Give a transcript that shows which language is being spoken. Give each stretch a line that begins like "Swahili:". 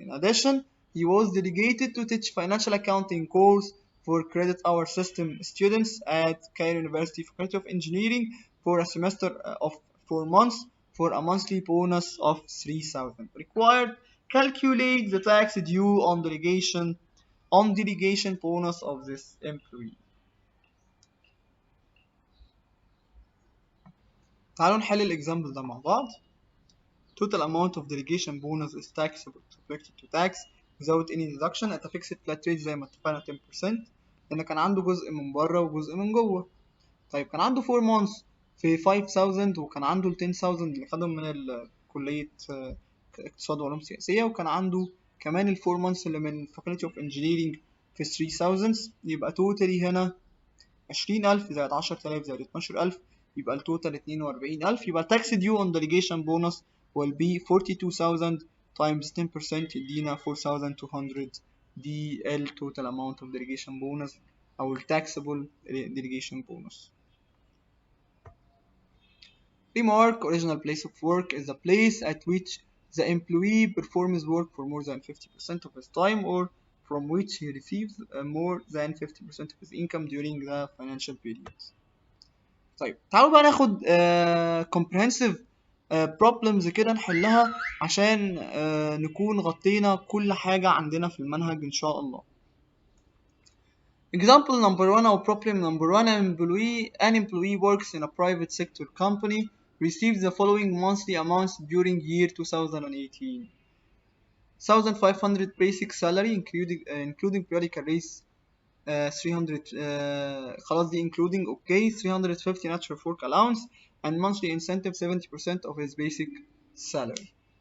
English: In addition, he was delegated to teach financial accounting course for credit hour system students at Cairo University Faculty of Engineering for a semester of 4 months for a monthly bonus of 3,000. Required, calculate the tax due on delegation bonus of this employee.
Arabic: تعالوا نحل الإكزامبل ده مع بعض.
English: Total amount of delegation bonus is taxable subjected to tax without any deduction at a fixed flat rate
Arabic: زي ما اتفقنا
English: 10%،
Arabic: لأن كان عنده جزء من بره وجزء من جوه. طيب كان عنده 4 months في 5,000 وكان عنده ال 10,000 اللي خدهم من كلية اقتصاد وعلوم سياسية، وكان عنده كمان ال 4 months اللي من
English: Faculty of Engineering
Arabic: في 3,000. يبقى توتالي هنا 20,000 زائد 10,000 زائد 12,000 يبقى التوتال 42,000.
English: يبقى tax due on delegation bonus will be 42,000 times 10%
Arabic: يدينا
English: 4,200. دي ال total amount of delegation bonus أو ال taxable delegation bonus. Remark: original place of work is the place at which the employee performs work for more than 50% of his time or from which he receives more than 50% of his income during the financial period.
Arabic: طيب تعالوا بقى ناخد
English: comprehensive problems
Arabic: كده نحلها عشان نكون غطينا كل حاجة عندنا في المنهج إن شاء الله.
English: Example number 1 or problem number 1: an employee works in a private sector company, receives the following monthly amounts during year 2018. 1,500 basic salary including periodical raise 300
Arabic: خلاص دي
English: including okay 350 natural work allowance and monthly incentive 70% of his basic salary.